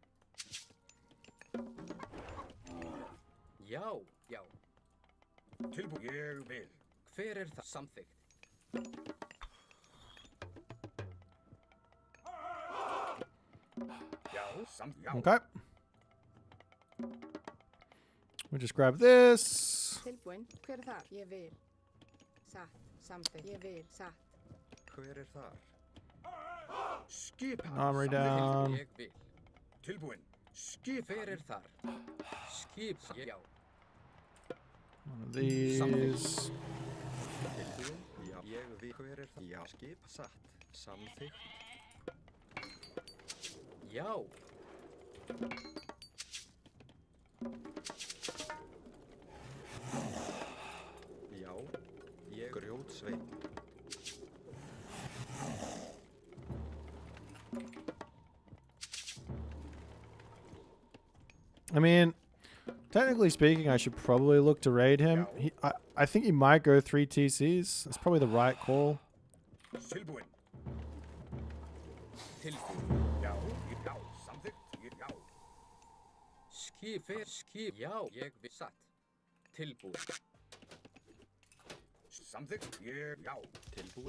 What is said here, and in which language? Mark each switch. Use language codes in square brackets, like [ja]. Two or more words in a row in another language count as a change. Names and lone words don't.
[is] Já. Tilbúin. Ég vil. Hver er það? Samþykkt. Já. Já. [en] Okay. We just grab this. [is] Tilbúin. Hver er þar? Ég vil. Satt. Samþykkt. Ég vil. Satt. Hver er þar? Skipan. [en] Armory down. [is] Ég vil. Tilbúin. Skipan. Hver er þar? Já. [en] One of these. [is] Tilbúin. Já. Ég vil. Hver er það? Já. Skip. Satt. Samþykkt. Já. Já. Ég grjótsveit. [en] I mean, technically speaking, I should probably look to raid him. I think he might go 3 TCs. That's probably the right call. [is] Tilbúin. Tilbúin. Já. Já. Samþykkt. Já. Skip. Já, ég vil. Satt. Tilbúin. Samþykkt. Já. Tilbúin.